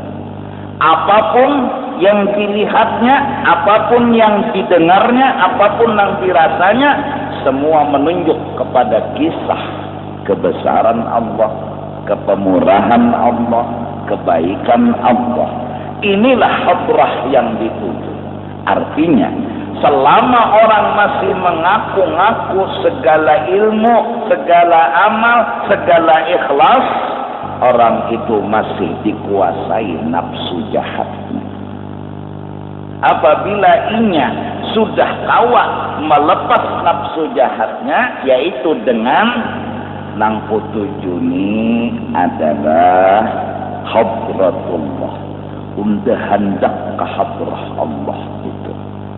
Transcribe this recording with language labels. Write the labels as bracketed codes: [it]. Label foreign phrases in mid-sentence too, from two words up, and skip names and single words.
[id] Apapun yang dilihatnya, apapun yang didengarnya, apapun yang dirasanya, semua menunjuk kepada kisah kebesaran Allah, kepemurahan Allah, kebaikan Allah. Inilah hadrah yang dituju. Artinya, selama orang masih mengaku-ngaku segala ilmu, segala amal, segala ikhlas, orang itu masih dikuasai nafsu jahatnya. [bjn] Apabila inya sudah kawa [id] melepas nafsu jahatnya, yaitu dengan [bjn] nang putujuni [id] adalah Hadratullah, hendak ke hadrah Allah itu.